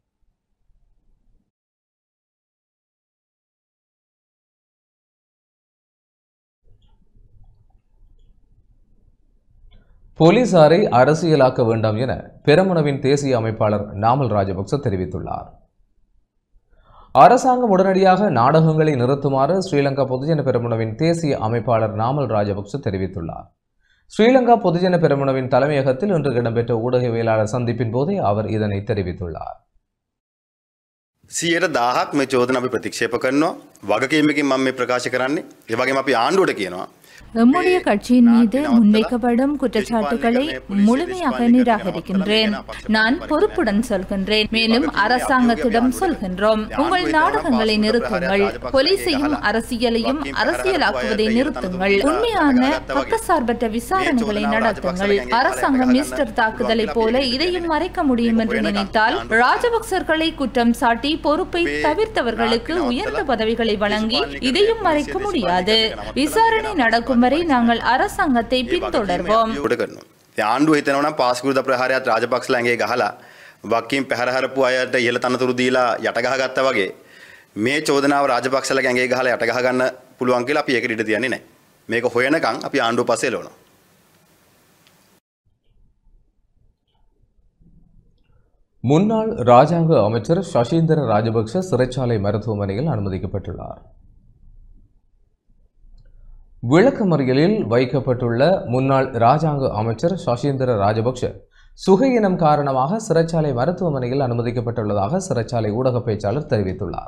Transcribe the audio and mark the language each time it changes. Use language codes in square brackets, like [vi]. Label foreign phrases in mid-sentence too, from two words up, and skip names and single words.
[ta] போலீசாரை அரசியலாக்க வேண்டாம் என பெரமுனவின் தேசிய அமைப்பாளர் நாமல் ராஜபக்ச தெரிவித்துள்ளார். அரசாங்கம் உடனடியாக நாடகங்களை நிறுத்துமாறு ஸ்ரீலங்கா பொதுஜன பெரமுனவின் தேசிய அமைப்பாளர் நாமல் ராஜபக்ச தெரிவித்துள்ளார். ஸ்ரீலங்கா பொதுஜன பெரமுனவின் தலைமையகத்தில் இன்று இடம்பெற்ற ஊடகவியலாளர் சந்திப்பின் போதே அவர் இதனை தெரிவித்துள்ளார். [si] 10,000ක් මේ චෝදන අපි ප්‍රතික්ෂේප කරනවා. වගකීමකින් මම මේ ප්‍රකාශ කරන්නේ. ඒ වගේම අපි ආණ්ඩුවට කියනවා. [ta] எம்முடைய கட்சியின் மீது முன்வைக்கப்படும் குற்றச்சாட்டுகளை முழுமையாக நிராகரிக்கின்றேன். நான் பொறுப்புடன் சொல்கின்றேன். மேலும் அரசாங்கத்திடம் சொல்கின்றோம், உங்கள் நாடகங்களை நிறுத்துங்கள். போலீசையும் அரசியலையும் அரசியலாக்குவதை நிறுத்துங்கள். உண்மையான பக்கசார்பற்ற விசாரணைகளை நடத்துங்கள். அரசாங்கம் மிஸ்டர் தாக்குதலை போல இதையும் மறைக்க முடியும் என்று நினைத்தால் ராஜபக்சர்களை குற்றம் சாட்டி பொறுப்பை தவிர்த்தவர்களுக்கு உயர்ந்த பதவிகளை வழங்கி இதையும் மறைக்க முடியாது. விசாரணை நடக்கும் வரை நாங்கள் அரசாங்கத்தை பின்தொடர்வோம். [si] ආණ්ඩුව හිතනවා නම් පාස්කෘත ප්‍රහාරයත් රාජපක්ෂලන්ගේ ගහලා වක්කීම් පැහැර හරපු අයට ඉහළ තනතුරු දීලා යට ගහගත්තා වගේ මේ චෝදනාව රාජපක්ෂලගේ ඇඟේ ගහලා යට ගහ ගන්න පුළුවන් කියලා අපි ඒකට ඉඩ තියන්නේ නැහැ. මේක හොයනකම් අපි ආණ්ඩුව පස්සේ එළවනවා. [ta] முன்னாள் ராஜாங்க அமைச்சர் சசீந்திர ராஜபக்ஷ சிறைச்சாலை மருத்துவமனையில் அனுமதிக்கப்பட்டுள்ளார். விளக்கமறியலில் வைக்கப்பட்டுள்ள முன்னாள் ராஜாங்க அமைச்சர் சசீந்திர ராஜபக்ஷ சுகையினம் காரணமாக சிறைச்சாலை மருத்துவமனையில் அனுமதிக்கப்பட்டுள்ளதாக சிறைச்சாலை ஊடக பேச்சாளர் தெரிவித்துள்ளார்.